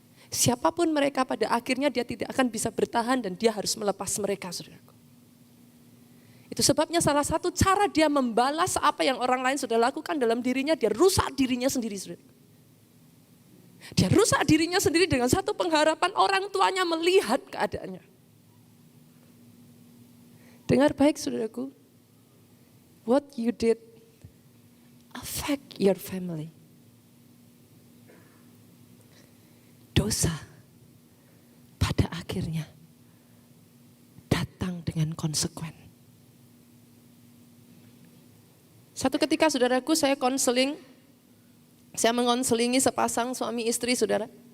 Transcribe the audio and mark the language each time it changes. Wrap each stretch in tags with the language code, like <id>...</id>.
<id>Siapapun mereka pada akhirnya dia tidak akan bisa bertahan dan dia harus melepas mereka saudaraku. Itu sebabnya salah satu cara dia membalas apa yang orang lain sudah lakukan dalam dirinya, dia rusak dirinya sendiri saudaraku. Dia rusak dirinya sendiri dengan satu pengharapan orang tuanya melihat keadaannya. Dengar baik saudaraku,</id> <en>what you did affect your family.</en> <id>Dosa pada akhirnya datang dengan konsekuen. Satu ketika saudaraku saya konseling, saya mengonselingi sepasang suami istri saudara.</id>